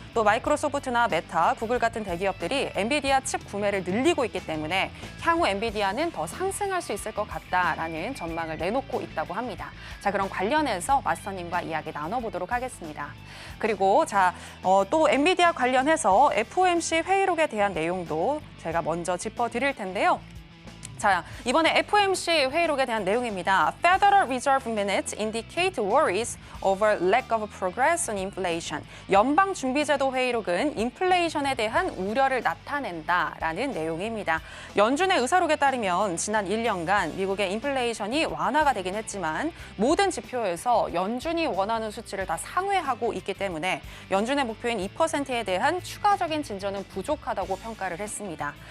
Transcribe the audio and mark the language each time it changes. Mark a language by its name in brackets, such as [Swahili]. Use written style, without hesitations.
[Korean] 또 마이크로소프트나 메타, 구글 같은 대기업들이 엔비디아 칩 구매를 늘리고 있기 때문에 향후 엔비디아는 더 상승할 수 있을 것 같다라는 전망을 내놓고 있다고 합니다. 자, 그럼 관련해서 마스터님과 이야기 나눠보도록 하겠습니다. 그리고 또 엔비디아 관련해서 FOMC 회의록에 대한 내용도 제가 먼저 짚어드릴 텐데요. 자, 이번에 FOMC 회의록에 대한 내용입니다. [English] Federal Reserve Minutes indicate worries over lack of progress on inflation. [Korean] 연방준비제도 회의록은 인플레이션에 대한 우려를 나타낸다라는 내용입니다. 연준의 의사록에 따르면 지난 1년간 미국의 인플레이션이 완화가 되긴 했지만 모든 지표에서 연준이 원하는 수치를 다 상회하고 있기 때문에 연준의 목표인 2%에 대한 추가적인 진전은 부족하다고 평가를 했습니다.